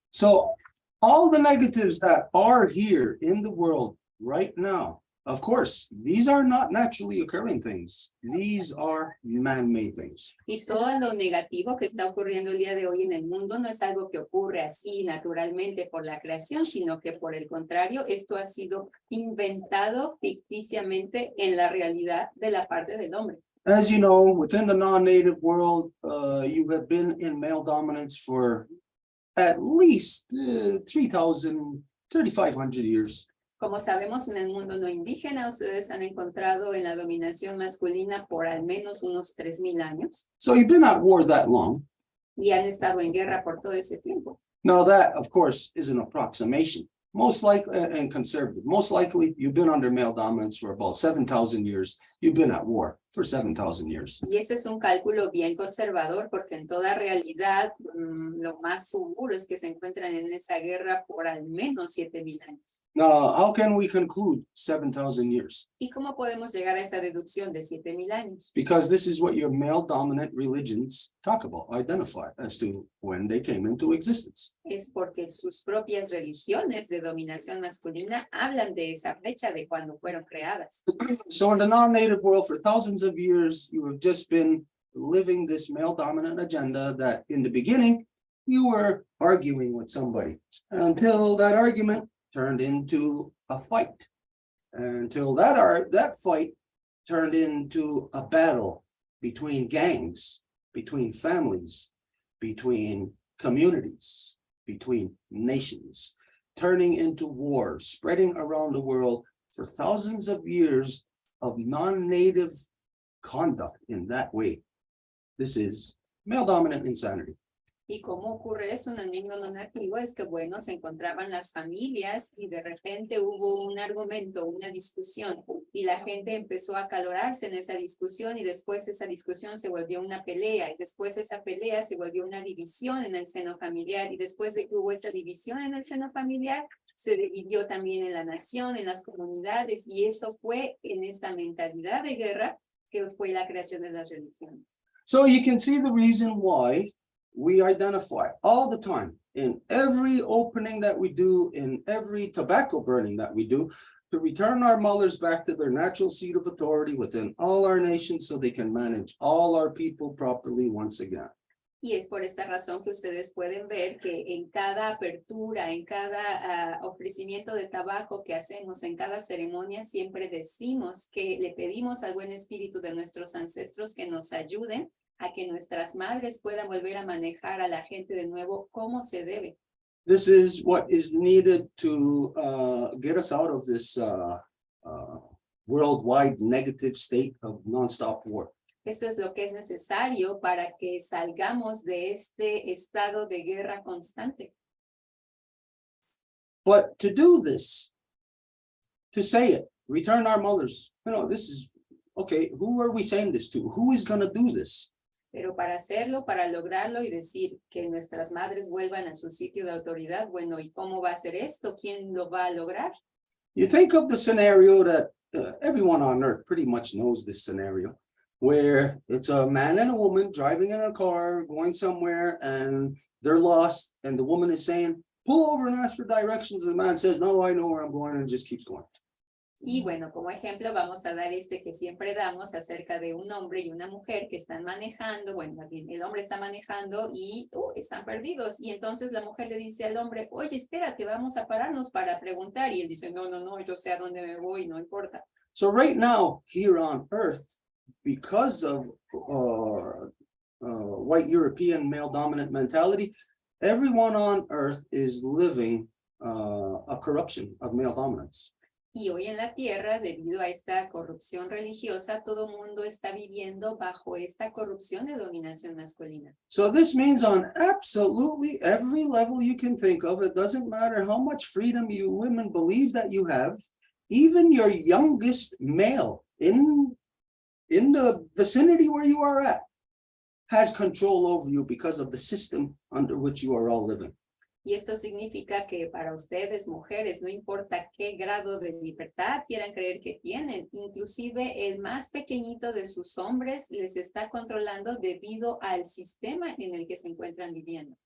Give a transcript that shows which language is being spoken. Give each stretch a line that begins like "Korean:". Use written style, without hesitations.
English: So all the negatives that are here in the world right now, of course, these are not naturally occurring things. These are man-made things.
Spanish: Y todo lo negativo que está ocurriendo el día de hoy en el mundo no es algo que ocurre así naturalmente por la creación, sino que por el contrario, esto ha sido inventado ficticiamente en la realidad de la parte del hombre.
English: As you know, within the non-native world, you have been in male dominance for at least 3,500 years.
Spanish: Como sabemos, en el mundo no indígena, ustedes han encontrado en la dominación masculina por al menos unos 3,000 años.
English: So you've been at war that long.
Spanish: Y han estado en guerra por todo ese tiempo.
English: Now that, of course, is an approximation. Most likely, and conservative, most likely you've been under male dominance for about 7,000 years. You've been at war for 7,000 years.
Spanish: Y ese es un cálculo bien conservador porque en toda realidad lo más seguro es que se encuentran en esa guerra por al menos 7,000 años.
English: Now, how can we conclude 7,000 years?
Spanish: ¿Y cómo podemos llegar a esa deducción de 7,000 años?
English: Because this is what your male dominant religions talk about, identify as to when they came into existence.
Spanish: Es porque sus propias religiones de dominación masculina hablan de esa fecha de cuando fueron creadas.
English: So in the non-native world, for thousands of years, you have just been living this male dominant agenda that in the beginning, you were arguing with somebody until that argument turned into a fight. Until that fight turned into a battle between gangs, between families, between communities, between nations, turning into war, spreading around the world for thousands of years of non-native conduct in that way. This is male dominant insanity.
Spanish: ¿Y cómo ocurre eso en el mundo no nativo? Es que, bueno, se encontraban las familias y de repente hubo un argumento, una discusión, y la gente empezó a acalorarse en esa discusión, y después esa discusión se volvió una pelea, y después esa pelea se volvió una división en el seno familiar, y después de que hubo esa división en el seno familiar, se dividió también en la nación, en las comunidades, y eso fue en esta mentalidad de guerra que fue la creación de las religiones.
English: So you can see the reason why we identify all the time in every opening that we do, in every tobacco burning that we do, to return our mothers back to their natural seat of authority within all our nations so they can manage all our people properly once again.
Spanish: Y es por esta razón que ustedes pueden ver que en cada apertura, en cada ofrecimiento de tabaco que hacemos, en cada ceremonia, siempre decimos que le pedimos al buen espíritu de nuestros ancestros que nos ayuden a que nuestras madres puedan volver a manejar a la gente de nuevo como se debe.
English: This is what is needed to get us out of this worldwide negative state of nonstop war.
Spanish: Esto es lo que es necesario para que salgamos de este estado de guerra constante.
English: But to do this, to say it, return our mothers, this is, okay, who are we saying this to? Who is going to do this?
Spanish: Pero para hacerlo, para lograrlo y decir que nuestras madres vuelvan a su sitio de autoridad, bueno, ¿y cómo va a ser esto? ¿Quién lo va a lograr?
English: You think of the scenario that everyone on earth pretty much knows this scenario, where it's a man and a woman driving in a car, going somewhere, and they're lost, and the woman is saying, pull over and ask for directions, and the man says, no, I know where I'm going, and just keeps going.
Spanish: Y bueno, como ejemplo vamos a dar este que siempre damos acerca de un hombre y una mujer que están manejando, bueno, más bien el hombre está manejando y están perdidos. Y entonces la mujer le dice al hombre, oye, espérate, vamos a pararnos para preguntar. Y él dice, no, yo sé a dónde me voy, no importa.
English: So right now, here on earth, because of white European male dominant mentality, everyone on earth is living a corruption of male dominance.
Spanish: Y hoy en la tierra, debido a esta corrupción religiosa, todo mundo está viviendo bajo esta corrupción de dominación masculina.
English: So this means on absolutely every level you can think of, it doesn't matter how much freedom you women believe that you have, even your youngest male in the vicinity where you are at has control over you because of the system under which you are all living.
Spanish: Y esto significa que para ustedes, mujeres, no importa qué grado de libertad quieran creer que tienen, inclusive el más pequeñito de sus hombres les está controlando debido al sistema en el que se encuentran viviendo.